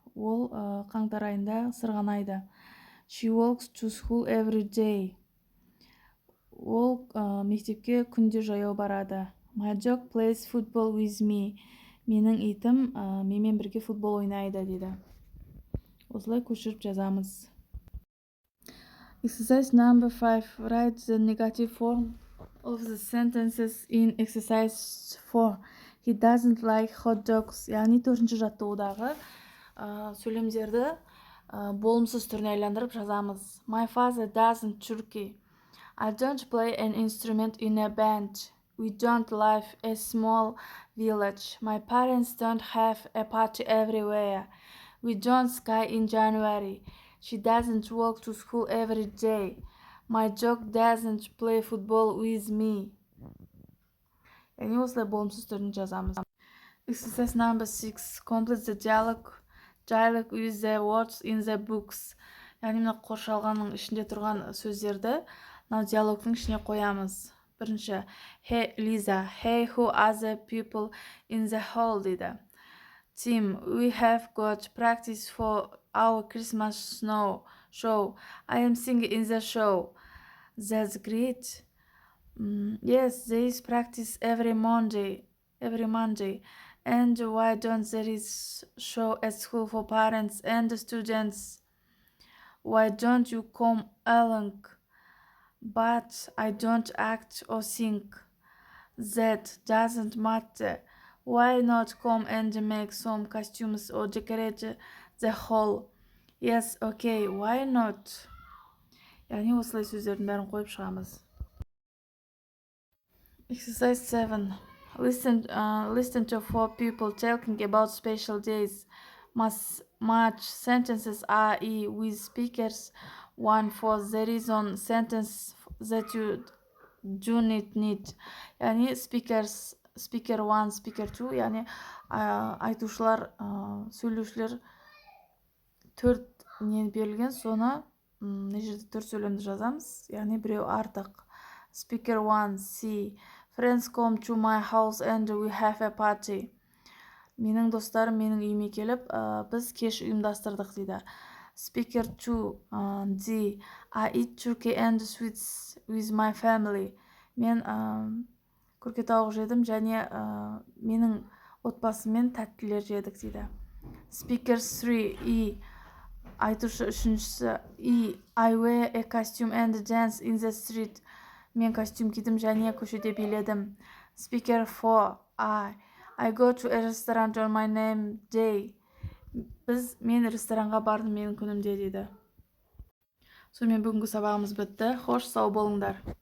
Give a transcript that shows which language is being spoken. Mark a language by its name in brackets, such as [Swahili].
[Kazakh] Ол қаңтар айында сырғанайды. [English] She walks to school every day. [Kazakh] Ол мектепке күнде жаяу барады. [English] My dog plays football with me. [Kazakh] Менің итім менімен бірге футбол ойнайды дейді. Осылай көшіріп жазамыз. [English] Exercise number 5. Write the negative form of the sentences in exercise 4. He doesn't like hot dogs. [Kazakh] Яғни 4-ші жаттығудағы сөйлемдерді болымсыз түріне айландырып жазамыз. [English] My father doesn't turkey. I don't play an instrument in a band. We don't live a small village. My parents don't have a party everywhere. We don't ski in January. She doesn't walk to school every day. My dog doesn't play football with me. [Kazakh] Yani осылай болымсыз түрін жазамыз. [English] Exercise number 6. Complete the dialogue with the words in the books. [Kazakh] Яғни мына қоршалғанның ішінде тұрған сөздерді мына диалогтың ішіне қоямыз. Бірінші, [English] hey Lisa, hey, who are the people in the hall [Kazakh] дейді. [English] Tim, we have got practice for our Christmas show. I am singing in the show. That's great. Yes, there is practice every Monday. And why don't there is show at school for parents and students? Why don't you come along? But I don't act or sing. That doesn't matter. Why not come and make some costumes or decorate the hall? Yes, okay, why not? [Kazakh] Yani осылай сөздердің бәрін қойып шығамыз. [English] Exercise 7. Listen to 4 people talking about special days. Match sentences are with speakers 1 for the reason sentence that you do not need. [Kazakh] Yani speaker 1, speaker 2, yani айтушылар, сөйлеушілер 4 нені берілген, соны мына жерде 4 сөйлемді жазамыз, яғни біреу артық. [English] Speaker 1, C. Friends come to my house and we have a party. [Kazakh] Менің достарым менің үйіме келіп, біз кеш ұйымдастырдық дейді. [English] Speaker 2, D. I eat turkey and sweets with my family. [Kazakh] Мен күрке тауық жедім және менің отбасыммен тәттілер жедік дейді. [English] Speaker 3, E. [Kazakh] Айтушы үшіншісі, [English] E. I wear a costume and dance in the street. [Kazakh] Мен костюм кидім және көшеде биледім. [English] Speaker 4, I go to a restaurant on my name day. [Kazakh] Мен ресторанға бардым менің күнімде дейді. Сонымен бүгінгі сабағымыз бітті. Хош, сау болыңдар.